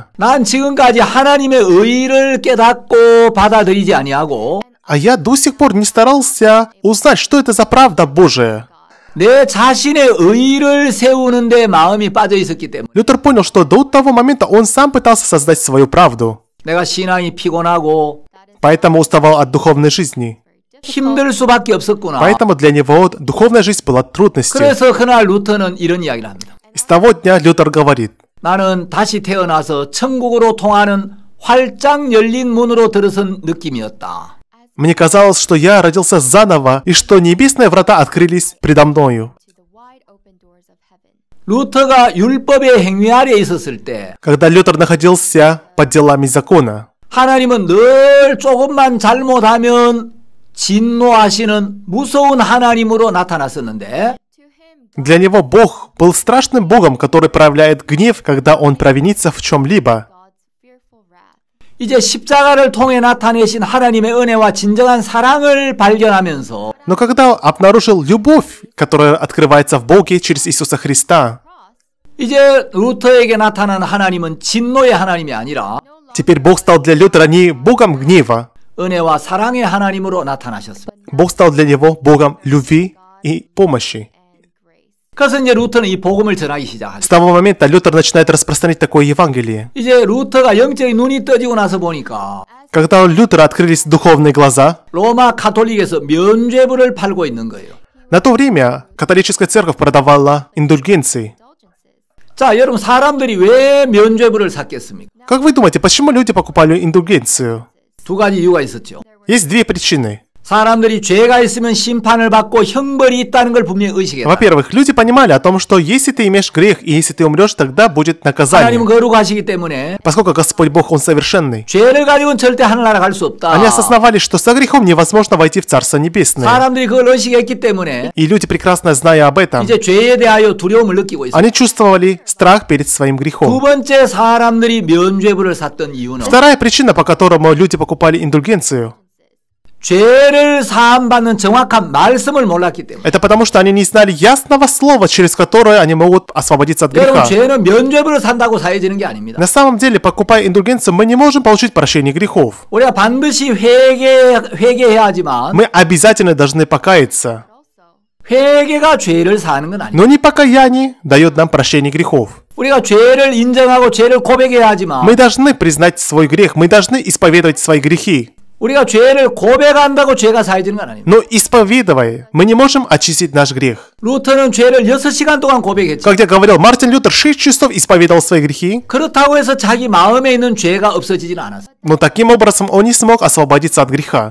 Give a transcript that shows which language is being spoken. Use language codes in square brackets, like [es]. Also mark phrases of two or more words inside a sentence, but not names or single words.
[ko] 난 지금까지 하나님의 의를 깨닫고 받아들이지 아니하고 [ru] А я до сих пор не старался узнать, что это за правда Божия. [ko] 내 자신의 의를 세우는데 마음이 빠져 있었기 때문에 [ru] Лютер понял, что до того момента он сам пытался создать свою правду. [ko] 내가 신앙이 피곤하고 [ru] Поэтому уставал от духовной жизни. [ko] 힘들 수밖에 없었구나. [ru] Поэтому для него духовная жизнь была трудностью. [ko] 그래서 그날 루터는 이런 이야기를 합니다. [ru] И с того дня Лютер говорит, [ko] 나는 다시 태어나서 천국으로 통하는 활짝 열린 문으로 들어선 느낌이었다. [ru] Мне казалось, что я родился заново, и что небесные врата открылись предо мною. [ko] 루터가 율법의 행위 아래에 있었을 때 [ru] Когда Лютер находился под делами закона, [ko] 하나님은 늘 조금만 잘못하면 진노하시는 무서운 하나님으로 나타났었는데 [ru] для него Бог был страшным Богом, который проявляет гнев, когда он провинится в чем-либо. [ko] 이제 십자가를 통해 나타내신 하나님의 은혜와 진정한 사랑을 발견하면서 [ru] Но когда обнаружил любовь, которая открывается в Боге через Иисуса Христа, [ko] 이제 루터에게 나타난 하나님은 진노의 하나님이 아니라 [ru] теперь Бог стал для Лютера не Богом гнева, [ko] 은혜와 사랑의 하나님으로 나타나셨습니다. [ru] Бог стал для него Богом любви и помощи. [ko] 그래서 이제 루터는 이 복음을 전하기 시작하죠. [ru] С того момента Лютер начинает распространять такое Евангелие. [ko] 이제 루터가 영적인 눈이 떠지고 나서 보니까 [ru] Когда у Лютера открылись духовные глаза, [ko] 로마 카톨릭에서 면죄부를 팔고 있는 거예요. [ru] на то время католическая церковь продавала индульгенции. [ko] 자, 여러분 사람들이 왜 면죄부를 샀겠습니까? [ru] Как вы думаете, почему люди покупали индульгенцию? [ko] 두 가지 이유가 있었죠. [ru] Есть две причины. [ko] 사람들이 죄가 있으면 심판을 받고 형벌이 있다는 걸 분명히 의식했다. [ru] Во-первых, люди понимали о том, что если ты имеешь грех, и если ты умрешь, тогда будет наказание. [ko] 하나님은 거룩하시기 때문에 [ru] Поскольку Господь Бог, Он совершенный. [ko] 죄를 가지고는 절대 하늘나라 갈 수 없다. [ru] Они осознавали, что со грехом невозможно войти в Царство Небесное. [ko] 사람들이 그걸 의식했기 때문에 [ru] И люди, прекрасно зная об этом, [ko] 이제 죄에 대하여 두려움을 느끼고 있어요. [ru] они чувствовали страх перед своим [ko] 두 [ru] грехом. [ko] 번째 사람들이 면죄부를 샀던 이유는 [ru] Вторая причина, по которому люди покупали индульгенцию, [ko] 죄를 사함받는 정확한 말씀을 몰랐기 때문에. [ru] это потому, что они не знали ясного слова, через которое они могут освободиться от [ko] 여러분, [ru] греха. [ko] 죄는 면죄부를 산다고 사해지는 게 아닙니다. [ru] На самом деле, покупая индульгенцию, мы не можем получить прощение грехов. [ko] 우리가 반드시 회개해야 하지만 [ru] Мы обязательно должны покаяться. [ko] 회개가 죄를 사하는 건 아닙니다. [ru] Но не покаяние дает нам прощение грехов. [ko] 우리가 죄를 인정하고 죄를 고백해야 하지만 [ru] Мы должны признать свой грех, мы должны исповедовать свои грехи. [ko] 우리가 죄를 고백한다고 죄가 사해지는 건 아닙니다. [ru] Но исповедуя, мы не можем очистить наш грех. [ko] 루터는 죄를 6시간 동안 고백했죠. [ru] Как я говорил, Мартин Лютер 6 часов исповедовал свои грехи, [ko] 그렇다고 해서 자기 마음에 있는 죄가 없어지지는 않았어요. [ru] но таким образом он не смог освободиться от греха.